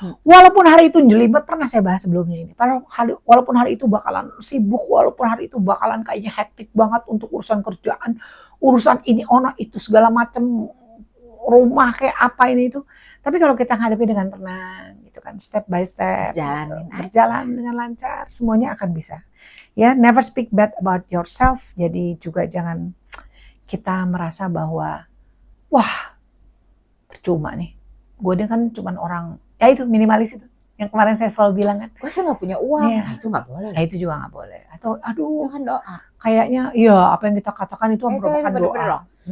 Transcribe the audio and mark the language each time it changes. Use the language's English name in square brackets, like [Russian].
[Indonesian] Walaupun hari itu jelibet, pernah saya bahas sebelumnya ini. Walaupun hari itu bakalan sibuk, walaupun hari itu bakalan kayaknya hektik banget untuk urusan kerjaan, urusan ini, itu segala macam, rumah kayak apa ini itu. Tapi kalau kita hadapi dengan tenang, gitu kan, [English] step by step, [Indonesian] berjalan dengan lancar, semuanya akan bisa. [English] Ya, never speak bad about yourself. [Indonesian] Jadi juga jangan kita merasa bahwa, wah, percuma nih, gue kan cuman orang, ya itu minimalis itu yang kemarin saya selalu bilang kan, gue sih nggak punya uang, nah itu nggak boleh. Nah itu juga nggak boleh. Atau aduh, jangan doa. Kayaknya ya apa yang kita katakan itu merupakan doa.